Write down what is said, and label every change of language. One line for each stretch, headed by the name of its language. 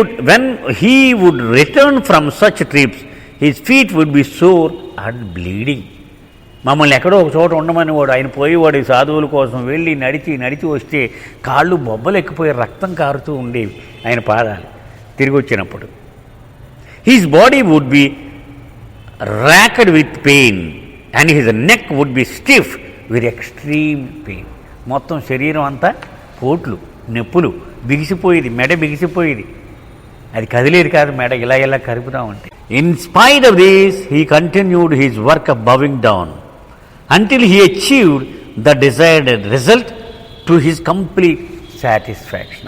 English: When he would return from such trips his feet would be sore and bleeding.
Telugu: మమ్మల్ని ఎక్కడో ఒక చోట ఉండమని వాడు ఆయన పోయేవాడు సాధువుల కోసం వెళ్ళి నడిచి వస్తే కాళ్ళు బొబ్బలు ఎక్కిపోయి రక్తం కారుతూ ఉండేవి ఆయన పాదాలు తిరిగి వచ్చినప్పుడు.
English: His body would be racked with pain and his neck would be stiff with extreme pain.
Telugu: మొత్తం శరీరం అంతా పోట్లు నొప్పులు, బిగిసిపోయేది, మెడ బిగిసిపోయేది, అది కదిలేది కాదు, మెడ ఇలా కరుపుతా ఉంటే.
English: In spite of this he continued his work of bowing down until he achieved the desired result to his complete satisfaction.